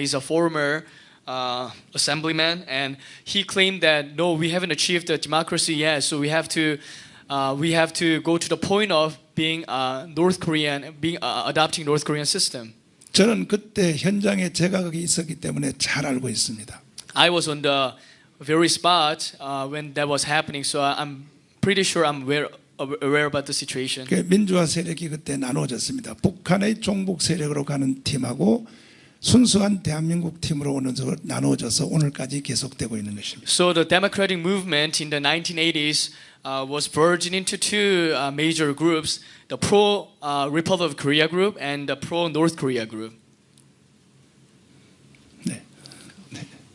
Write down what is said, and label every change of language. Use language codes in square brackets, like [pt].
[en] He's a former assemblyman, and he claimed that no, we haven't achieved the democracy yet, so we have to go to the point of being North Korean, adopting North Korean system. [ko] 저는 그때 현장에 제가 거기 있었기 때문에 잘 알고 있습니다. [en] I was on the very spot when that was happening, so I'm pretty sure I'm aware about the situation. [ko] 그 민주화 세력이 그때 나누어졌습니다. 북한의 종북 세력으로 가는 팀하고 순수한 대한민국 팀으로 오는 쪽으로 나누어져서 오늘까지 계속되고 있는 것입니다. [en] So the democratic movement in the 1980s was merged into two major groups: the pro Republic of Korea group and the pro North Korea group. [ko] 네. 네.